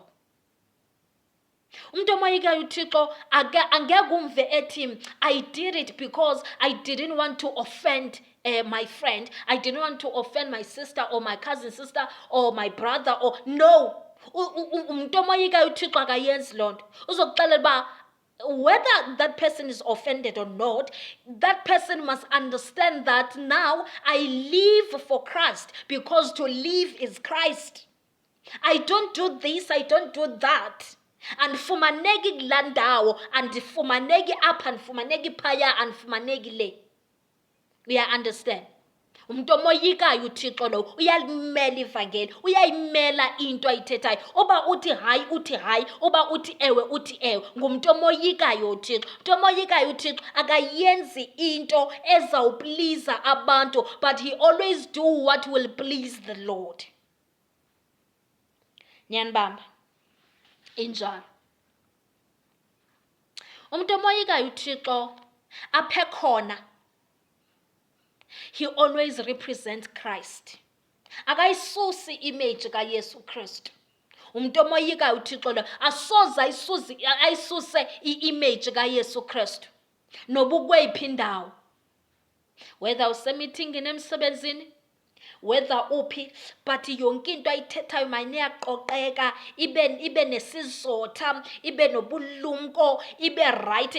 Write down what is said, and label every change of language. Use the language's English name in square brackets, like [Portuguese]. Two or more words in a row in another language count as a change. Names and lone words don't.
[Xhosa] Umuntu omoyikayo uThixo angeke umve ethi [English] I did it because I didn't want to offend my friend, I didn't want to offend my sister or my cousin sister or my brother or no. [Xhosa] Umuntu omoyikayo uThixo akayenzi lonto. Uzokuxelela ba [English] whether that person is offended or not, that person must understand that now I live for Christ, because to live is Christ. I don't do this, I don't do that. [Xhosa] Andifumaneki kula ndawo, andifumaneki apha, andifumaneki phaya, andifumaneki le. [English] We understand? [Xhosa] Umuntu omoyikayo uThixo lo uyalimela ivangeli, uyayimela into ayithethayo. Oba uthi hayi uthi hayi, oba uthi ewe uthi ewe. Ngumuntu omoyikayo uThixo. Umuntu omoyikayo uThixo akayenzi into ezawuplease abantu, [English] but he always do what will please the Lord. [Xhosa] Nyanibamba injalo. Umuntu omoyikayo uThixo aphe khona, [English] he always represents Christ. [Xhosa] Akayisusi image kaYesu Kristu. Umuntu omoyikayo uThixo lo asoza ayisuse i-image kaYesu Kristu. Noba ukweyiphi indawo, whether usemithingini emsebenzini, whether uphi, but yonke into ayithethayo mayine yaqoqeka, ibe nesizotha, ibe nobulumko, ibe right.